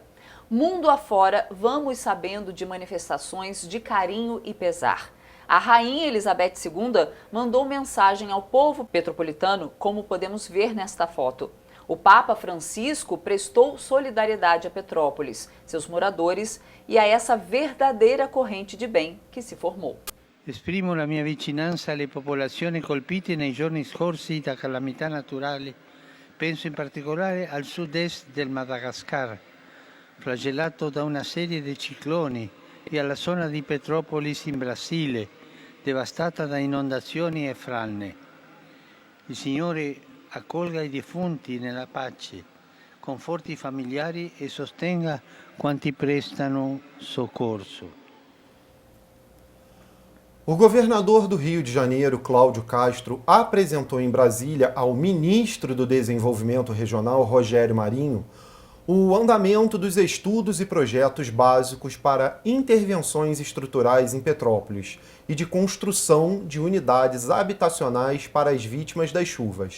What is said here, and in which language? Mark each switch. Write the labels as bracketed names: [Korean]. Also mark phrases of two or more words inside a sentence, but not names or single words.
[Portuguese] Mundo afora, vamos sabendo de manifestações de carinho e pesar. A rainha Elizabeth II mandou mensagem ao povo petropolitano, como podemos ver nesta foto. O Papa Francisco prestou solidariedade a Petrópolis, seus moradores e a essa verdadeira corrente de bem que se formou. [Italian] Esprimo la mia vicinanza alle popolazioni colpite nei giorni scorsi da calamità naturali. Penso in particolare al sud-est del Madagascar, flagellato da una serie di cicloni, e alla zona di Petrópolis in Brasile, devastata da inondazioni e frane. Il Signore accolga i defunti nella pace, conforti i familiari e sostenga quanti prestano soccorso. [Portuguese] O governador do Rio de Janeiro, Cláudio Castro, apresentou em Brasília ao ministro do Desenvolvimento Regional, Rogério Marinho, o andamento dos estudos e projetos básicos para intervenções estruturais em Petrópolis e de construção de unidades habitacionais para as vítimas das chuvas.